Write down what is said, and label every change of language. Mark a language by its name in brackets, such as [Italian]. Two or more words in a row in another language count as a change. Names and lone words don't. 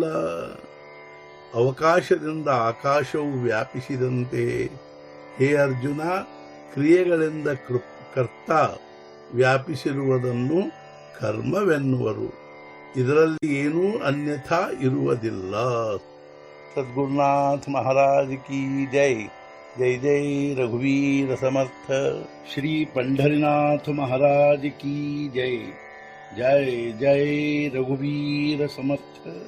[Kannada] ಅವಕಾಶದಿಂದ ಆಕಾಶವು ವ್ಯಾಪಿಸಿದಂತೆ ಹೇ ಅರ್ಜುನ, ಕ್ರಿಯೆಗಳಿಂದ ಕರ್ತ ವ್ಯಾಪಿಸಿರುವುದನ್ನು ಕರ್ಮವೆನ್ನುವರು, ಇದರಲ್ಲಿ ಏನೂ ಅನ್ಯಥಾ ಇರುವುದಿಲ್ಲ. [Hindi] सद्गुरुनाथ महाराज की जय. [Marathi] जय जय रघुवीर समर्थ. ಶ್ರೀ [Hindi] पंढरीनाथ महाराज की जय. [Marathi] जय जय रघुवीर समर्थ.